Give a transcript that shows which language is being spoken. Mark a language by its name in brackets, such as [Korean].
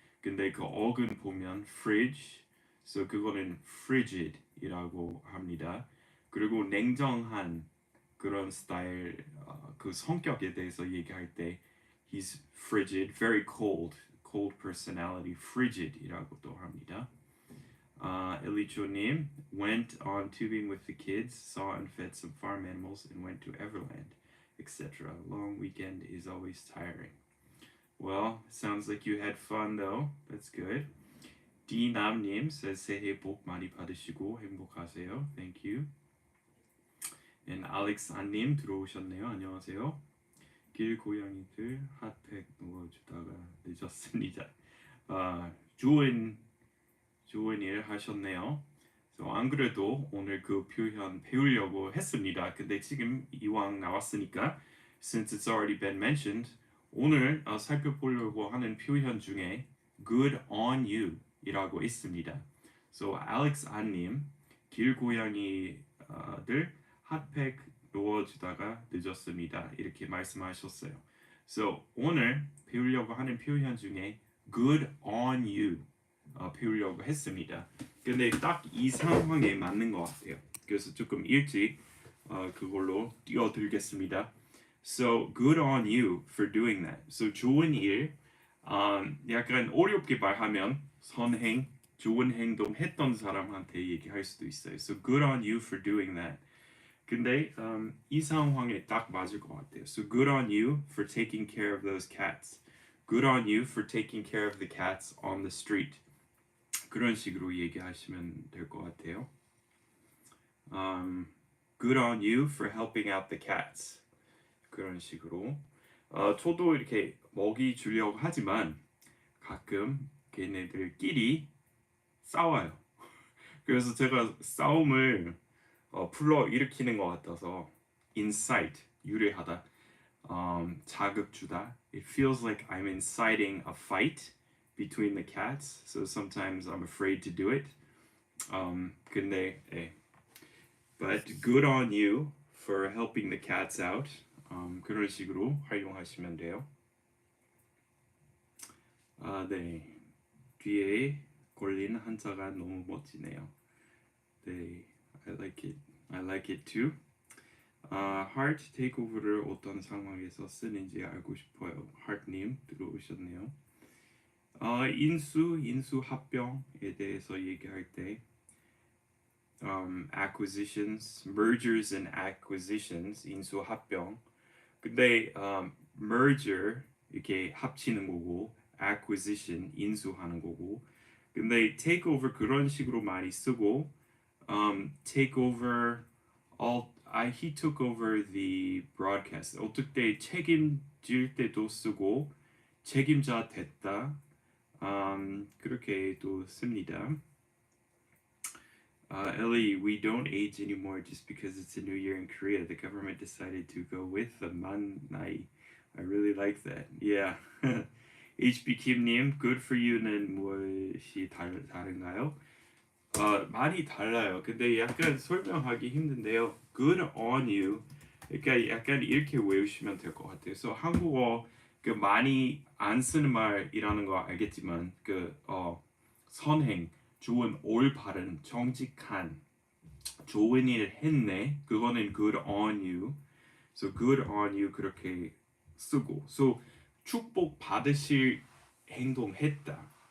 [Korean] 근데 그 어근 보면 fridge, so 그거는 frigid이라고 합니다. 그리고 냉정한 그런 스타일, 그 성격에 대해서 얘기할 때 [English] he's frigid, very cold, cold personality, [Korean] frigid이라고도 합니다. [English] 엘리초님 went on tubing with the kids, saw and fed some farm animals, and went to Everland, etc. Long weekend is always tiring. Well, sounds like you had fun though. That's good. [Korean] 디남님 says 새해 복 많이 받으시고 행복하세요. [English] Thank you. [Korean] And Alex 안님 들어오셨네요. 안녕하세요. 길 고양이들 핫팩 놓아주다가 늦었습니다. 좋은 일 하셨네요. So, 안 그래도 오늘 그 표현 배우려고 했습니다. 근데 지금 이왕 나왔으니까 [English] since it's already been mentioned [Korean] 오늘 살펴보려고 하는 표현 중에 good on you 이라고 있습니다. So Alex 안님 길고양이들 핫팩 놓아주다가 늦었습니다. 이렇게 말씀하셨어요. So 오늘 배우려고 하는 표현 중에 good on you 배우려고 했습니다. 근데 딱 이 상황에 맞는 것 같아요. 그래서 조금 일찍 그걸로 뛰어들겠습니다. [English] So good on you for doing that. [Korean] So 좋은 일, 약간 어렵게 말하면 선행, 좋은 행동 했던 사람한테 얘기할 수도 있어요. [English] So good on you for doing that. [Korean] 근데 이 상황에 딱 맞을 것 같아요. [English] So good on you for taking care of those cats. Good on you for taking care of the cats on the street. [Korean] 그런 식으로 얘기하시면 될 것 같아요. [English] Good on you for helping out the cats. [Korean] 그런 식으로. 저도 이렇게 먹이 주려고 하지만 가끔 걔네들끼리 싸워요. 그래서 제가 싸움을 불러 일으키는 것 같아서 incite, 유래하다, 자극 주다. [English] It feels like I'm inciting a fight between the cats, so sometimes I'm afraid to do it. 근데 but good on you for helping the cats out. [Korean] 그런 식으로 활용하시면 돼요. 네. 뒤에 걸린 한자가 너무 멋지네요. [English] 네, I like it too. [Korean] heart takeover를 어떤 상황에서 쓰는지 알고 싶어요. heart님 들어오셨네요. 인수 합병에 대해서 얘기할 때 [English] acquisitions, mergers and acquisitions, [Korean] 인수 합병. 근데 merger 이렇게 합치는 거고 acquisition 인수하는 거고. 근데 takeover 그런 식으로 많이 쓰고 takeover [English] he took over the broadcast. [Korean] 어떻게 책임질 때도 쓰고 책임자 됐다. 그렇게 또 씁니다. [English] Ellie, we don't age anymore just because it's a new year in Korea. The government decided to go with the 만나이. I really like that. Yeah. [Korean] HB Kim님, good for you는 무엇이 다른가요? 많이 달라요. 근데 약간 설명하기 힘든데요. [English] Good on you. [Korean] 그러니까 약간 이렇게 외우시면 될 것 같아요. 그래서 한국어 그 많이 안 쓰는 말이라는 거 알겠지만 그 선행, 좋은, 올바른, 정직한, 좋은 일 했네. 그거는 good on you. So good on you 그렇게 쓰고. So 축복 받으실 행동했다.